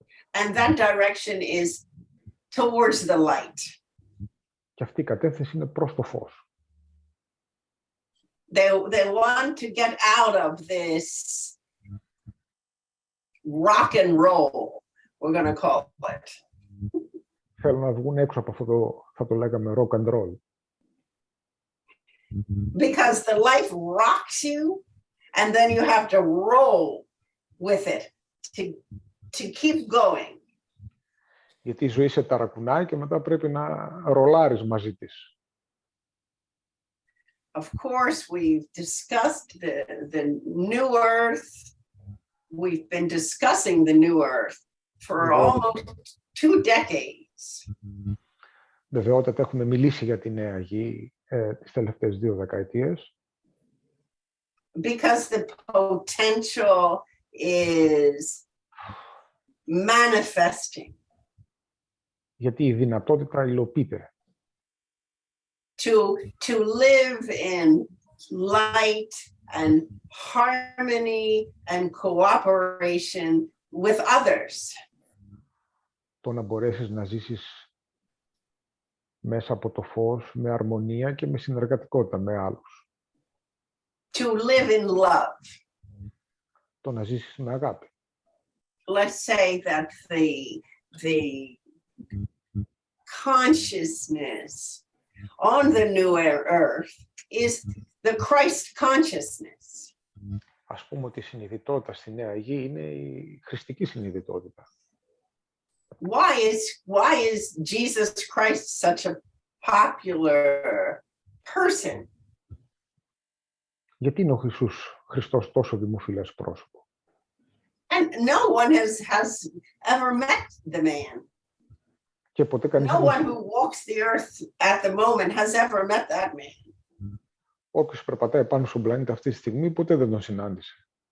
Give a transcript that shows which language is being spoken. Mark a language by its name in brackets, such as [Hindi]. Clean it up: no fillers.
[English] And that direction is towards the light. [Greek] Και αυτή η κατεύθυνση είναι προς το φως. [English] They want to get out of this rock and roll, we're going to call it. [Greek] Θέλουν να βγουν έξω από αυτό το, θα το λέγαμε, [English] rock and roll. Because the life rocks you and then you have to roll with it to keep going. [Greek] Γιατί η ζωή σε ταρακουνάει και μετά πρέπει να ρολάρεις μαζί της. [English] Of course, we've discussed the new earth. We've been discussing the new earth for almost 2 decades. [Greek] Βεβαιότατα έχουμε μιλήσει για τη νέα γη τις τελευταίες 2 δεκαετίες. [English] Because the potential is manifesting. [Greek] Γιατί η δυνατότητα υλοποιείται. [English] To live in light and harmony and cooperation with others. [Greek] Το να μπορέσεις να ζήσεις μέσα από το φως, με αρμονία και με συνεργατικότητα με άλλους. [English] To live in love. [Greek] Το να ζήσεις με αγάπη. [English] Let's say that the consciousness on the new earth is the Christ consciousness. [Greek] Ας πούμε ότι η συνειδητότητα στη νέα γη είναι η χριστική συνειδητότητα. [English] Why is Jesus Christ such a popular person? [Greek] Γιατί είναι ο Χριστός τόσο δημοφιλές πρόσωπο? [English] And no one has ever met the man. [Greek] Και ποτέ κανείς [English] No one who walks the earth at the moment has ever met that man. [Greek] Όποιος περπατάει πάνω στον πλανήτη αυτή τη στιγμή ποτέ δεν τον συνάντησε.